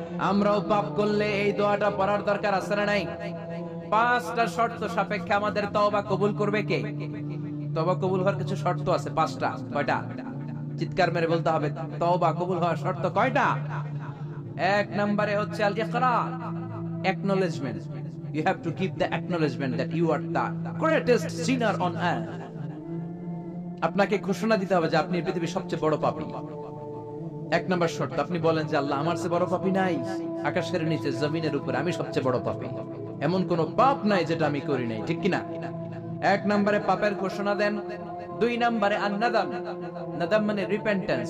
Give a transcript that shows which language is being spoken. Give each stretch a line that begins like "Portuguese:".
Bangla: আমরাও পাপ করলে এই দোয়াটা পড়ার দরকার আছে না নাই? 5টা শর্ত সাপেক্ষে আমাদের তওবা কবুল করবে কে? তওবা কবুল হওয়ার কিছু শর্ত আছে 5টা। কয়টা? চিৎকার মেরে বলতে হবে, তওবা কবুল হওয়ার শর্ত কয়টা? 1 নম্বরে হচ্ছে আল ইকরার, acknowledgement.
English: You have to give the acknowledgement that you are the greatest sinner on earth.
Bangla: আপনাকে ঘোষণা দিতে হবে যে আপনি পৃথিবীর সবচেয়ে বড় পাপী। 1 নম্বর শর্ত, আপনি বলেন যে আল্লাহ, আমার চেয়ে বড় পাপী নাই, আকাশের নিচে জমিনের উপরে আমি সবচেয়ে বড় পাপী, এমন কোন পাপ নাই যেটা আমি করি নাই, ঠিক কি না? 1 নম্বরে পাপের ঘোষণা দেন। 2 নম্বরে আন-নাদাম, নাদাম মানে রিপেন্টেন্স।